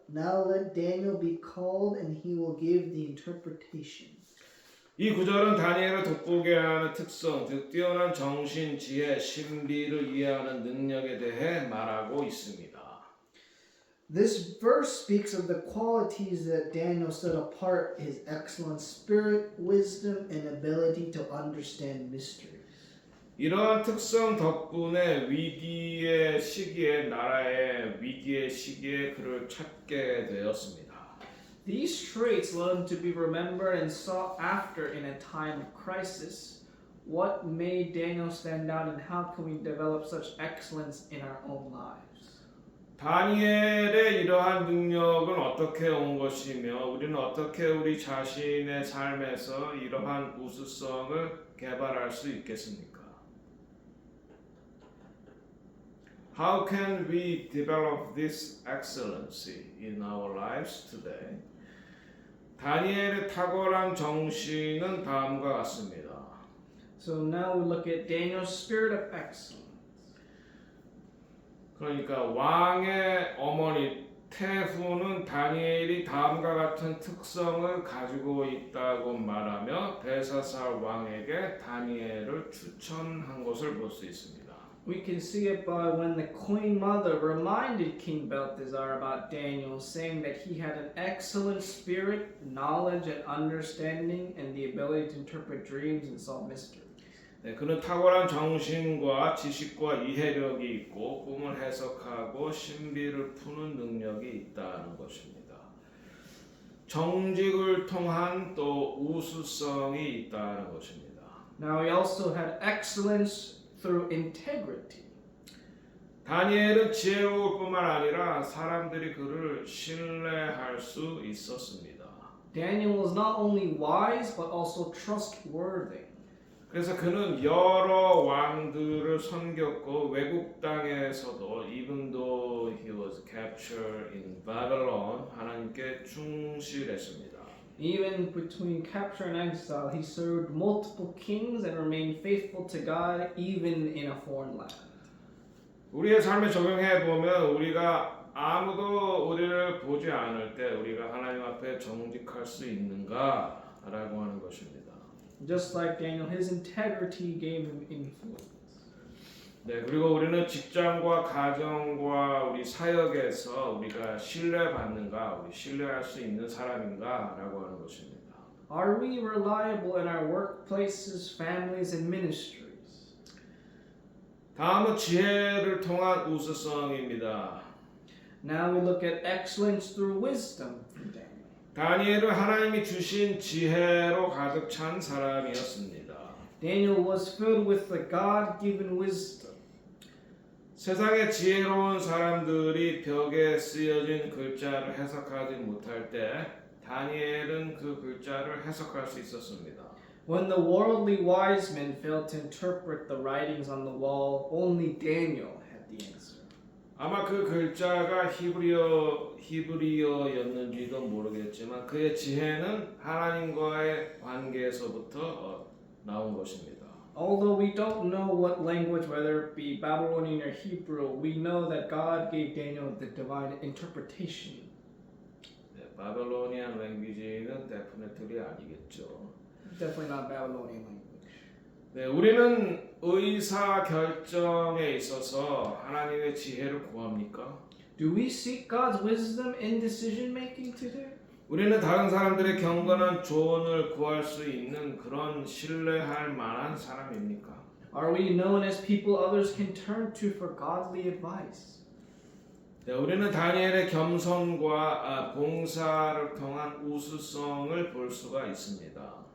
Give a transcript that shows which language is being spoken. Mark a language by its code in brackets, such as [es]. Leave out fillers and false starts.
[en] Now let Daniel be called, and he will give the interpretation. [ko] 이 구절은 다니엘을 돋보게 하는 특성, 즉 뛰어난 정신, 지혜, 신비를 이해하는 능력에 대해 말하고 있습니다. [en] This verse speaks of the qualities that Daniel set apart: his excellent spirit, wisdom, and ability to understand mysteries. [ko] 이러한 특성 덕분에 위기의 시기에 나라의 위기의 시기에 그를 찾게 되었습니다. [en] These traits led him to be remembered and sought after in a time of crisis. What made Daniel stand out, and how can we develop such excellence in our own lives? [ko] 다니엘의 이러한 능력은 어떻게 온 것이며 우리는 어떻게 우리 자신의 삶에서 이러한 우수성을 개발할 수 있겠습니까? [en] How can we develop this excellency in our lives today? [ko] 다니엘의 탁월한 정신은 다음과 같습니다. [en] So now we look at Daniel's spirit of excellence. [ko] 그러니까 왕의 어머니 태후는 다니엘이 다음과 같은 특성을 가지고 있다고 말하며 벨사살 왕에게 다니엘을 추천한 것을 볼 수 있습니다. [en] We can see it by when the queen mother reminded King Belteshazzar about Daniel, saying that he had an excellent spirit, knowledge, and understanding, and the ability to interpret dreams and solve mysteries. [ko] 네, 그는 탁월한 정신과 지식과 이해력이 있고 꿈을 해석하고 신비를 푸는 능력이 있다는 것입니다. 정직을 통한 또 우수성이 있다는 것입니다. [en] Now he also had excellence through integrity. [ko] 다니엘은 지혜로울 뿐만 아니라 사람들이 그를 신뢰할 수 있었습니다. [en] Daniel was not only wise but also trustworthy. [ko] 그래서 그는 여러 왕들을 섬겼고 외국 땅에서도 [en] even though he was captured in Babylon [ko] 하나님께 충실했습니다. [en] Even between capture and exile, he served multiple kings and remained faithful to God even in a foreign land. [ko] 우리의 삶에 적용해 보면 우리가 아무도 우리를 보지 않을 때 우리가 하나님 앞에 정직할 수 있는가라고 하는 것입니다. [en] Just like Daniel, his integrity gave him influence. [ko] 네, 그리고 우리는 직장과 가정과 우리 사역에서 우리가 신뢰받는가, 우리 신뢰할 수 있는 사람인가라고 하는 것입니다. [en] Are we reliable in our workplaces, families, and ministries? [ko] 다음은 지혜를 통한 우수성입니다. [en] Now we look at excellence through wisdom from Daniel. [ko] 다니엘은 하나님이 주신 지혜로 가득 찬 사람이었습니다. [en] Daniel was filled with the God-given wisdom. [ko] 세상의 지혜로운 사람들이 벽에 쓰여진 글자를 해석하지 못할 때 다니엘은 그 글자를 해석할 수 있었습니다. [en] When the worldly wise men failed to interpret the writings on the wall, only Daniel had the answer. [ko] 아마 그 글자가 히브리어였는지도 모르겠지만 그의 지혜는 하나님과의 관계에서부터 나온 것입니다. [en] Although we don't know what language, whether it be Babylonian or Hebrew, we know that God gave Daniel the divine interpretation. [ko] 네, [en] 바벨로니안 랭귀지는 데피니틀이 [ko] 아니겠죠. [en] Definitely not Babylonian language. [ko] 네, 우리는 의사 결정에 있어서 하나님의 지혜를 구합니까? [en] Do we seek God's wisdom in decision making today? [ko] 우리는 다른 사람들의 경건한 조언을 구할 수 있는 그런 신뢰할 만한 사람입니까? [en] Are we known as people others can turn to for godly advice? [ko] 네, 우리는 다니엘의 겸손과 봉사를 통한 우수성을 볼 수가 있습니다.